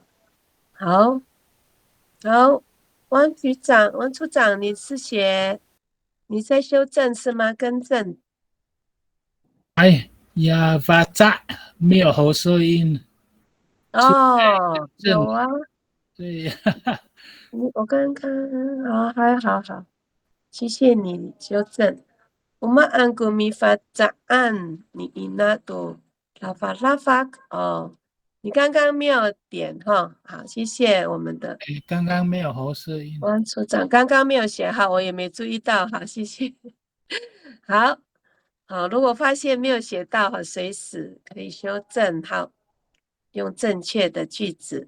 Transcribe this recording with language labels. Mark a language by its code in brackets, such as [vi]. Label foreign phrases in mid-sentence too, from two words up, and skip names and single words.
[zh] 好，汪处长，你在修正是吗？更正。呀，发炸没有喉舌音。有啊。对。我刚刚好，谢谢你修正。 [ami] Umaanku mifacaan ni ina to lafak [zh] 你刚刚没有点哈，好，谢谢我们的。刚刚没有喉舌音。汪处长刚刚没有写好，我也没注意到，好，谢谢。好， 好，如果发现没有写到，随时可以修正，好，用正确的句子。